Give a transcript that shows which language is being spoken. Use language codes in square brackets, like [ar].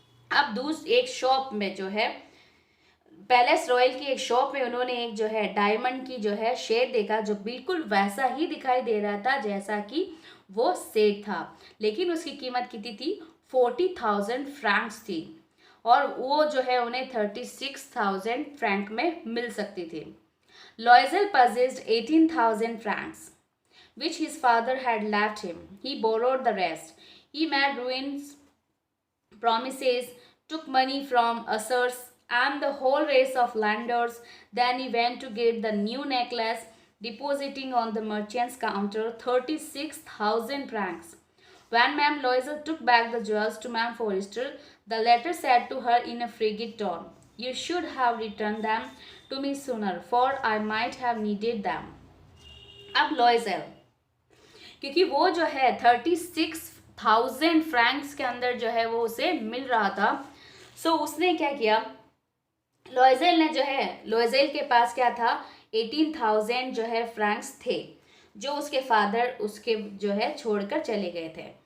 [hi] अब एक शॉप में जो है पैलेस रॉयल की एक शॉप में उन्होंने एक जो है डायमंड की जो है शेड देखा जो बिल्कुल वैसा ही दिखाई दे रहा था जैसा कि वो सेट था, लेकिन उसकी कीमत कितनी थी? 40,000 फ्रैंक्स थी और वो जो है उन्हें 36,000 फ्रैंक में मिल सकती थी। [en] Loisel possessed 18,000 francs, which his father had left him. He borrowed the rest. He made ruins, promises, took money from usurers and the whole race of lenders. Then he went to get the new necklace, depositing on the merchant's counter 36,000 francs. When Ma'am Loisel took back the jewels to Ma'am Forrester, the latter said to her in a frigid tone, "You should have returned them to me sooner, for I might have needed them." [hi] अब लॉयजेल, क्योंकि वो जो है 36,000 Franks के अंदर जो है वो उसे मिल रहा था, सो उसने क्या किया, लॉयजेल ने जो है, लॉयजेल के पास क्या था, 18,000 जो है फ्रैंक्स थे, जो उसके फादर उसके जो है छोड़कर चले गए थे।